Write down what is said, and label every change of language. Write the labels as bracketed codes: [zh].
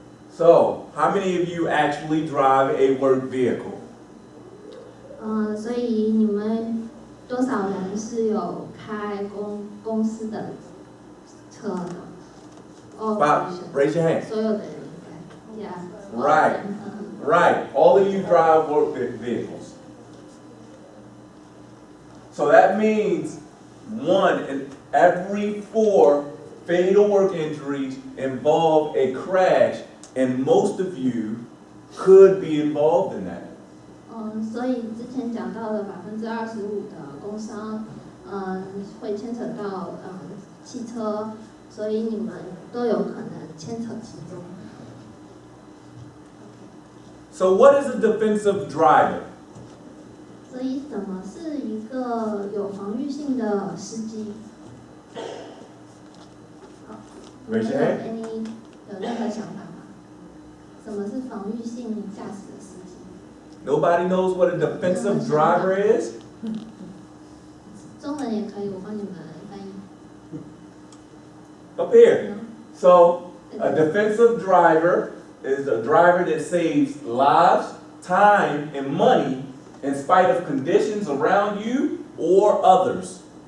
[en] So, how many of you actually drive a work vehicle? [zh] 所以你们多少人是有开公司的车的？ [en] Raise your hand. [zh] 所有的人应该 ，Yeah. [en] Right. Right. All of you drive work vehicles. So that means 1 in every 4 fatal work injuries involve a crash, and most of you could be involved in that. [zh] 所以之前讲到的25%的工伤，会牵扯到汽车，所以你们都有可能牵扯其中。 [en] So what is a defensive driver? [zh] 所以什么是一个有防御性的司机？ [en] Raise your hand. [zh] 有任何想法吗？什么是防御性驾驶的司机？ [en] Nobody knows what a defensive driver is? [zh] 中文也可以，我帮你们翻译。 [en] Up here. So a defensive driver is a driver that saves lives, time, and money in spite of conditions around you or others.